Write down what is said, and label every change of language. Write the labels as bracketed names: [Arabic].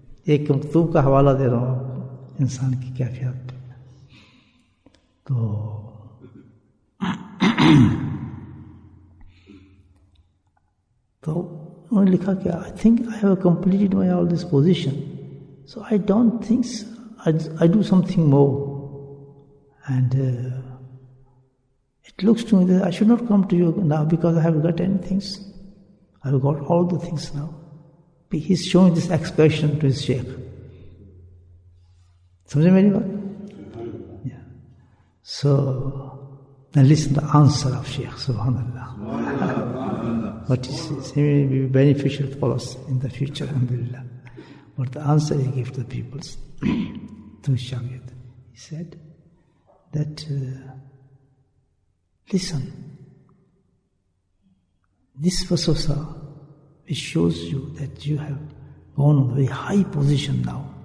[Urdu] ایک مکتوب کا حوالہ دے رہا ہوں آپ کو انسان کی کیفیت پہ۔ تو انہوں نے لکھا کہ [English] I think I have completed my all this position, so I don't think I do something more, and it looks to me that I should not come to you now because I haven't got anything. I've got all the things now. He's showing this expression to his sheikh. [Urdu] سمجھے میری بات؟ [English] Yeah. So now listen to the answer of Sheikh, subhanallah. What he says, it may be beneficial for us in the future, alhamdulillah. But the answer he gave to the people, to Shagird, he said that, listen, this waswasa, it shows you that you have gone on a very high position now.